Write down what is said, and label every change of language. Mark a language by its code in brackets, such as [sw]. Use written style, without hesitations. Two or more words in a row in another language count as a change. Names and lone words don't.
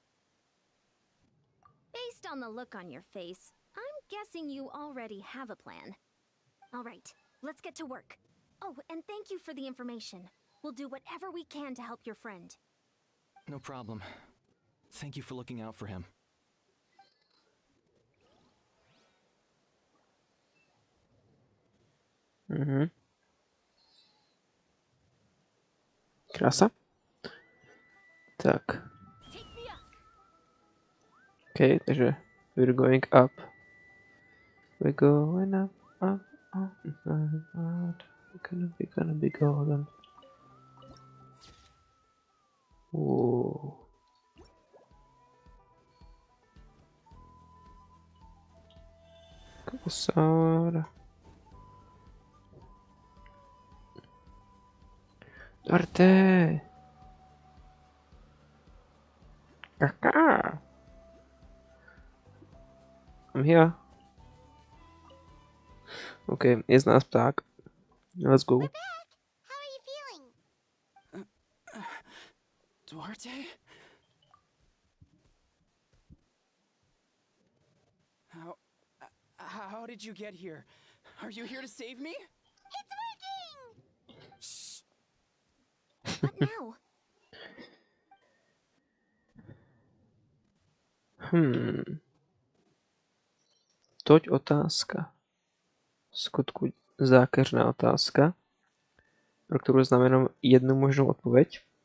[en] Based on the look on your face, I'm guessing you already have a plan. All right, let's get to work. Oh, and thank you for the information. We'll do whatever we can to help your friend. No problem. Thank you for looking out for him. Mhm. [cs] Krása. Tak. Okay, takže [en] we're going up. We're going up, up, up, up. We're gonna be golden. Whoa. Kosár. Duarte. Kaka. I'm here. [cs] Okay, je z nás pták. [en] Let's go. We're back! How are you feeling? Duarte? How did you get here? Are you here to save me? It's working! Shh. What now? [cs] Toť otázka. Skutku zákeřná otázka, pro kterou znám jenom jednu možnou odpověď.